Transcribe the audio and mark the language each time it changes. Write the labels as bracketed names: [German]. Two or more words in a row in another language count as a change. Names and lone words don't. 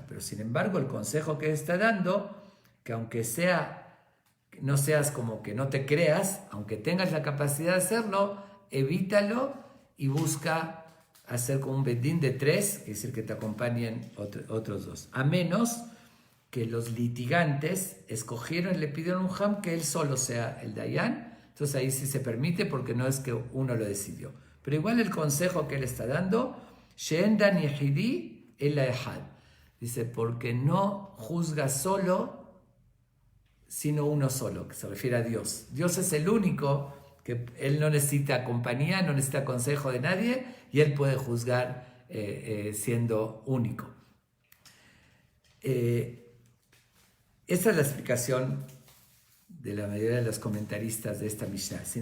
[Spanish] Pero sin embargo, el consejo que está dando, que aunque no seas como que no te creas, aunque tengas la capacidad de hacerlo, evítalo y busca hacer como un bedín de 3, es decir, que te acompañen otros 2. A menos que los litigantes le pidieron un jam que él solo sea el Dayan. Entonces ahí sí se permite porque no es que uno lo decidió. Pero igual el consejo que él está dando, [Hebrew] שאין דן יחידי אלא אחד. [Spanish] Dice, porque no juzga solo, sino uno solo, que se refiere a Dios. Dios es el único que él no necesita compañía, no necesita consejo de nadie y él puede juzgar siendo único. Esa es la explicación de la mayoría de los comentaristas de esta Mishnah.